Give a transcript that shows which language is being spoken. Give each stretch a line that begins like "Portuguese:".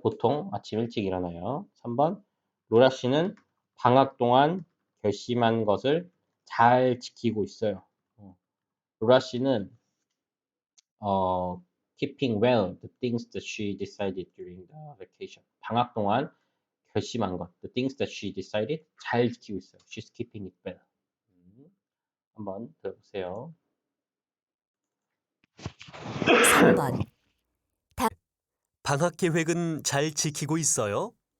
Korean: 보통 아침 일찍 일어나요. 3번 로라 씨는 방학 동안 결심한 것을 잘 지키고 있어요.
English: 로라 씨는 keeping well the things that she decided during the vacation.
Korean: 방학 동안 결심한 것,
English: the things that she decided
Korean: 잘 지키고 있어요.
English: She's keeping it well.
Korean: 한번 들어보세요. 3번. 방학 계획은 잘 지키고 있어요?